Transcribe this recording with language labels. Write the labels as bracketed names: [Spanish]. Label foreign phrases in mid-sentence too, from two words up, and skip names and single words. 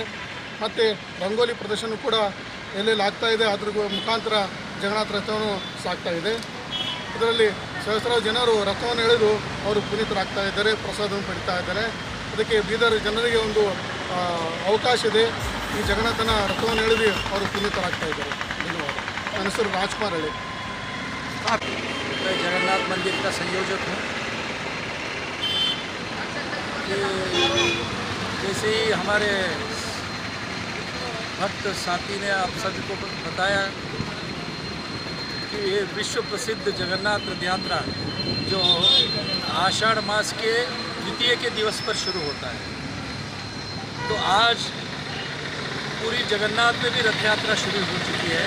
[Kannada] ಮತ್ತು ರಂಗೋಲಿ ಪ್ರದರ್ಶನ ಕೂಡ ಎಲ್ಲೆಲ್ಲಿ ಆಗ್ತಾ ಇದೆ, ಅದ್ರ ಮುಖಾಂತರ ಜಗನ್ನಾಥ ರಥವನ್ನು ಸಾಗ್ತಾ ಇದೆ. ಇದರಲ್ಲಿ ಸಹಸ್ರಾರು ಜನರು ರಥವನ್ನು ಎಳೆದು ಅವರು ಪುನೀತರಾಗ್ತಾ ಇದ್ದಾರೆ, ಪ್ರಸಾದವನ್ನು ಪಡಿತಾ ಇದ್ದಾರೆ. ಅದಕ್ಕೆ ಬೀದರ್ ಜನರಿಗೆ ಒಂದು ಅವಕಾಶ ಇದೆ. ಈ ಜಗನ್ನಾಥನ ರಥವನ್ನು ಎಳೆದು ಅವರು ಪುನೀತರಾಗ್ತಾ ಇದ್ದಾರೆ. ಧನ್ಯವಾದ. ನನ್ನ ಹೆಸರು ರಾಜ್ಕುಮಾರ್ ಹಳ್ಳಿ. [Hindi] मैं जगन्नाथ मंदिर का संयोजक हूँ। जैसे ही हमारे भक्त साथी ने आप सभी को बताया कि ये विश्व प्रसिद्ध जगन्नाथ रथ यात्रा जो आषाढ़ मास के द्वितीय के दिवस पर शुरू होता है, तो आज पूरी जगन्नाथ में भी रथ यात्रा शुरू हो चुकी है।